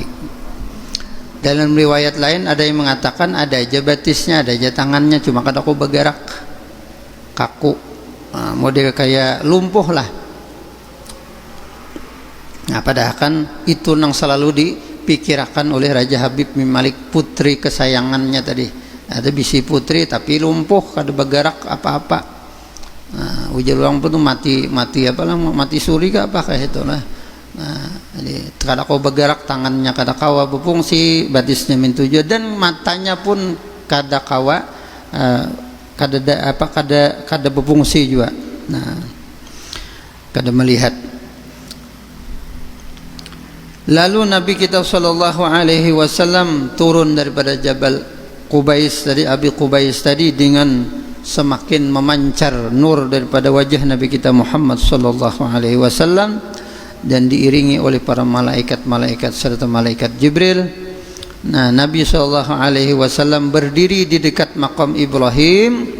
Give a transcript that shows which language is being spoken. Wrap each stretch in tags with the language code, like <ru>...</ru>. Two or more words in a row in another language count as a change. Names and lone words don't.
<bjn>Dalam riwayat lain ada yang mengatakan ada aja batisnya, ada aja tangannya, cuma kada aku bergerak, kaku.</bjn> <id>Nah, model kayak lumpuh lah. Nah, padahal kan itu yang selalu dipikirkan oleh Raja Habib bin Malik, putri kesayangannya tadi.</id> <bjn>Ada bisi putri tapi lumpuh, kada bergerak apa-apa. Nah, ujar orang pun mati apa lah, mati suri ke apa kayak itu lah. Nah, jadi kada kau bergerak, tangannya kada kawa berfungsi, batisnya mintuju, dan matanya pun kada kawa, kada berfungsi juga.</bjn> <id>Nah, kada melihat. Lalu Nabi kita</id> <ar>sallallahu alaihi wasallam</ar> <id>turun daripada Jabal Qubais tadi, Abi Qubais tadi, dengan semakin memancar nur daripada wajah Nabi kita Muhammad</id> <ar>sallallahu alaihi wasallam,</ar> <id>dan diiringi oleh para malaikat-malaikat serta malaikat Jibril. Nah, Nabi</id> <ar>sallallahu alaihi wasallam</ar> <id>berdiri di dekat maqam Ibrahim.</id>